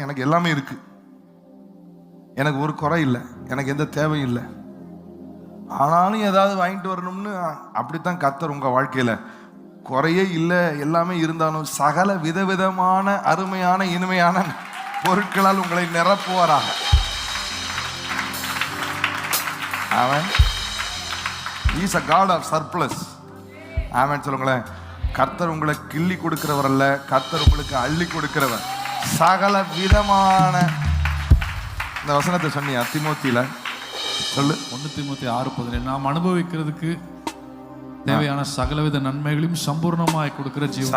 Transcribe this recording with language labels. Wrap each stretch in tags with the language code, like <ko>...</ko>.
<ta>எனக்கு எல்லாமே இருக்கு, எனக்கு ஒரு குறை இல்லை, எனக்கு எந்த தேவையும் இல்லை. ஆனாலும் ஏதாவது வாங்கிட்டு வரணும்னு அப்படித்தான் கர்த்தர் உங்க வாழ்க்கையில குறையே இல்லை, எல்லாமே இருந்தாலும் சகல விதவிதமான அருமையான இனிமையான பொருட்களால் உங்களை நிரப்புவாராக.</ta> <en>அவன் is a God of surplus.</en> <ta>ஆமென் சொல்லுங்களேன். கர்த்தர் உங்களை கிள்ளி கொடுக்கிறவர் அல்ல, கர்த்தர் உங்களுக்கு அள்ளி கொடுக்கிறவர். சகல விதமான, இந்த வசனத்தை சொன்னியா தீமோத்தியில? சொல்லு. 1 தீமோத்தி 6:17. நாம் அனுபவிக்கிறதுக்கு தேவையான சகலவித நன்மைகளையும் சம்பூர்ணமாய் கொடுக்கிற ஜீவன்.</ta>